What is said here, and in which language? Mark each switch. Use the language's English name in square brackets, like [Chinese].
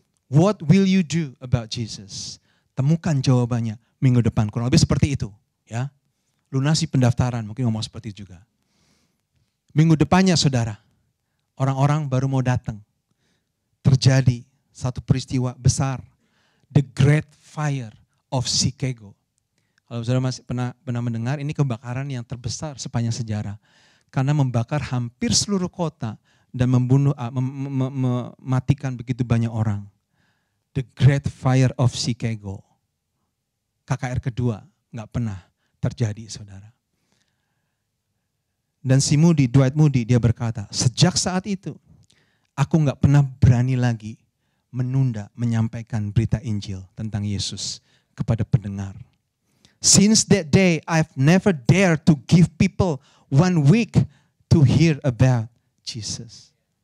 [English] What will you do about Jesus? [Indonesian] Temukan jawabannya minggu depan. Kurang lebih seperti itu. Ya, lunasi pendaftaran, mungkin ngomong seperti itu juga. Minggu depannya saudara, orang-orang baru mau datang. Terjadi satu peristiwa besar. The Great Fire of Chicago. Kalau saudara masih pernah mendengar, ini kebakaran yang terbesar sepanjang sejarah. Karena membakar hampir seluruh kota dan mematikan begitu banyak orang. The Great Fire of Chicago. KKR kedua nggak pernah terjadi, saudara. Dan si Dwight Moody, dia berkata, sejak saat itu aku nggak pernah berani lagi menunda menyampaikan berita Injil tentang Yesus kepada pendengar. [English] Since that day, I've never dared to give people 1 week to hear about Jesus.